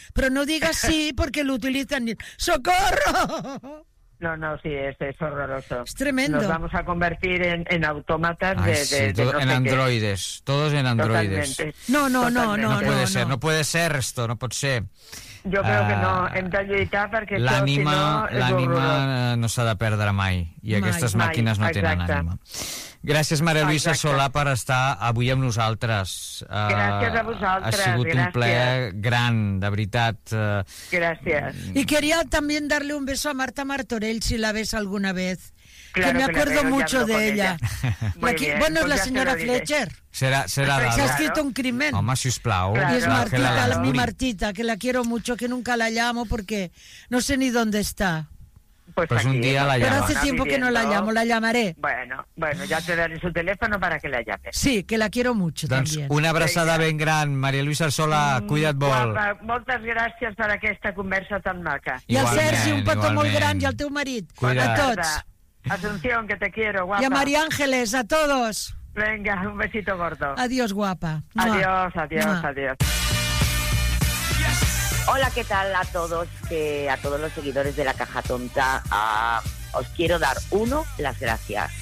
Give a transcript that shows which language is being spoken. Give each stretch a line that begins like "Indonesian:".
Spanish: Pero no digas sí porque lo utilizan. ¡Socorro! No, sí, es horroroso. Es tremendo. Nos vamos a convertir en autómatas en androides. Todos en androides. No. No puede ser, no puede ser esto, no puede ser.
Catalan: Yo creo que no, hem de lluitar perquè l'ànima, si no, l'ànima no s'ha de perdre mai. I mai, aquestes màquines mai. No tenen exacte. Ànima. Gràcies, Maria Luisa Solà, per estar avui amb nosaltres. Gràcies a vosaltres. Ha sigut gràcies. Un plaer gran, de veritat. Gràcies.
Spanish: I queria també darle un beso a Marta Martorell, si la ves alguna vez. Claro, que me acuerdo que mucho de ella. Aquí, bien, bueno, es la señora se Fletcher. Será se ha escrito un crimen.
Catalan: Home, sisplau.
Spanish: Claro. Y es Martita, claro. Mi Martita, que la quiero mucho, que nunca la llamo porque no sé ni dónde está. Pues un día la llamo. Pero hace tiempo que no la llamo, la llamaré. Bueno, ya te daré su teléfono para que la llames. Sí, que la quiero mucho
Catalan: doncs
Spanish: también.
Catalan: Una abraçada sí, ja. Ben gran, María Luisa Sola, cuida't molt. Moltes gràcies per aquesta conversa tan maca. I al Sergi, un petó molt gran, i al teu marit. Cuida't. A tots.
Spanish: Asunción, que te quiero, guapa. Y a María Ángeles, a todos. Venga, un besito gordo. Adiós, guapa. Adiós, adiós, Mua. Adiós. Hola, ¿qué tal a todos? A todos los seguidores de La Caja Tonta. Os quiero dar, uno, las gracias.